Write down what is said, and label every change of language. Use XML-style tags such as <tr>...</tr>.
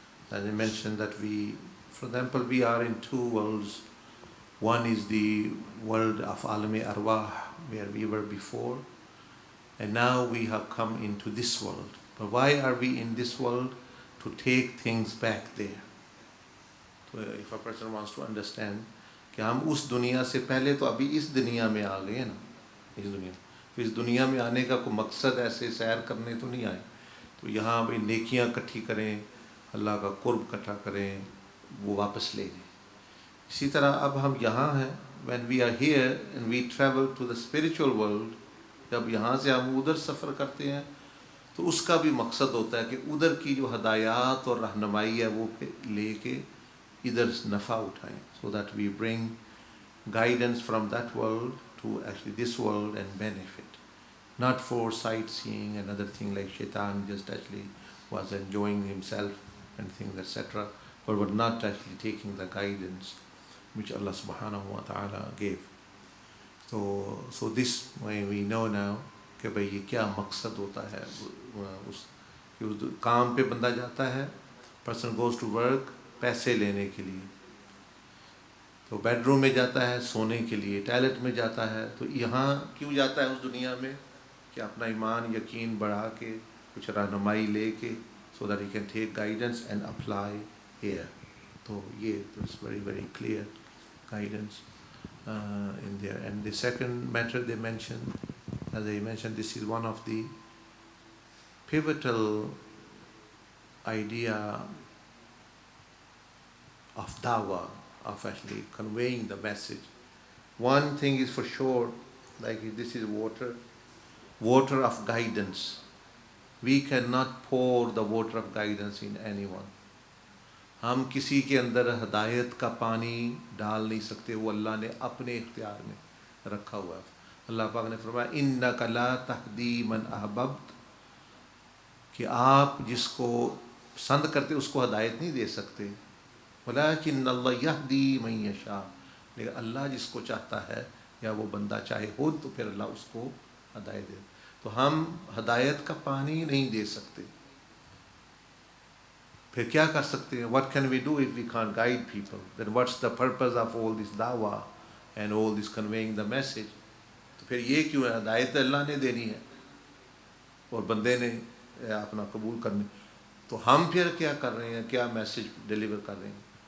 <en>As I mentioned, that we, for example, we are in two worlds. One is the world of Alami Arwah, where we were before, and now we have come into this world. But why are we in this world? To take things back there. So if a person wants to understand</en> <hi>कि हम उस दुनिया से पहले तो अभी इस दुनिया में आ गए ना, इस दुनिया में आने का कोई मकसद ऐसे सैर करने तो नहीं आए, तो यहाँ भाई नेकियां इकट्ठी करें, अल्लाह का कुर्ब इकट्ठा करें, वो वापस ले जाए. इसी तरह अब हम यहाँ हैं,</hi> <en>when we are here and we travel to the spiritual world,</en> <hi>जब यहाँ से हम उधर सफ़र करते हैं तो उसका भी मकसद होता है कि उधर की जो हदायत और रहनुमाई है वो लेके इधर नफ़ा उठाएं,</hi> <en>so that we bring guidance from that world to actually this world and benefit, not for sightseeing and other things like shaitan just actually was enjoying himself and things etc., but were not actually taking the guidance which Allah subhanahu wa ta'ala gave. So this way we know now</en> <hi>कि भाई ये क्या मकसद होता है उस काम पे बंदा जाता है,</hi> <en>person goes to work</en> <hi>पैसे लेने के लिए, तो बेडरूम में जाता है सोने के लिए, टॉयलेट में जाता है, तो यहाँ क्यों जाता है उस दुनिया में कि अपना ईमान यकीन बढ़ा के कुछ रहनुमाई लेके,</hi> <en>so that he can take guidance and apply here.</en> <hi>तो ये तो</hi> <en>it's very very clear guidance in there. And the second matter they mentioned, as I mentioned, this is one of the pivotal idea of dawah, of actually conveying the message. One thing is for sure, like this is water of guidance. We cannot pour the water of guidance in anyone.</en> <hi>हम किसी के अंदर हदायत का पानी डाल नहीं सकते, वो अल्लाह ने अपने इख्तियार में रखा हुआ है. अल्लाह पाक ने फरमाया</hi> <ar>इन्नका ला तहदी मन अहबब्त,</ar> <hi>कि आप जिसको पसंद करते उसको हदायत नहीं दे सकते,</hi> <ar>वलाकिन्नल्लाह यहदी मन यशा,</ar> <hi>लेकिन अल्लाह जिसको चाहता है या वो बंदा चाहे हो तो फिर अल्लाह उसको हदायत दे. तो हम हदायत का पानी नहीं दे सकते, फिर क्या कर सकते हैं?</hi> <en>What can we do if we can't guide people? Then what's the purpose of all this dawah and all this conveying the message?</en> <hi>तो फिर ये क्यों है? हदायत अल्लाह ने देनी है और बंदे ने अपना कबूल करनी, तो हम फिर क्या कर रहे हैं, क्या मैसेज डिलीवर कर रहे हैं?</hi>